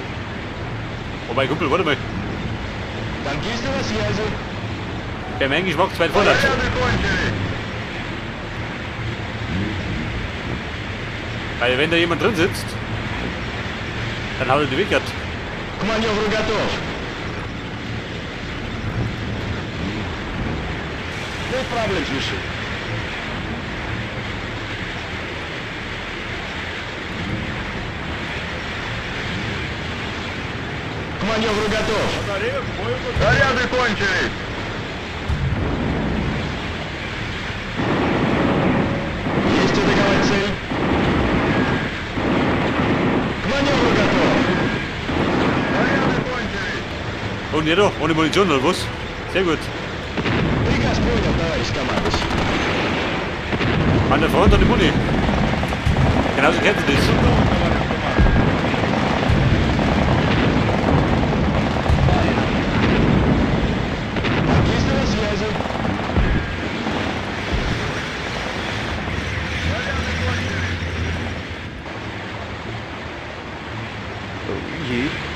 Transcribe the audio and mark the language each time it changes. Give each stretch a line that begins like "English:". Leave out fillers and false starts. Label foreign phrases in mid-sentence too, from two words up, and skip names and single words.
German: Oh mein Kumpel, warte mal.
Russian: Танкисты на связи.
German: Der mein Geschmack zu weit vorwärts.
Russian: Заряды кончились.
German: Weil wenn da jemand drin sitzt, dann haut er die weg.
Russian: К маневру готов.
English: No problems, Missy.
Russian: К маневру готов. Батарея к бою готова. Заряды кончились. Есть атаковать цель. К маневру готов. Заряды кончились.
German: Und jeder ohne Munition oder was? Sehr gut.
Russian: Приказ понял, товарищ командующий.
German: An der Front ohne Muni. Genauso kennt ihr das.
Russian: Готовы, товарищ командир. Танкисты на связи. Заряды кончились. Есть.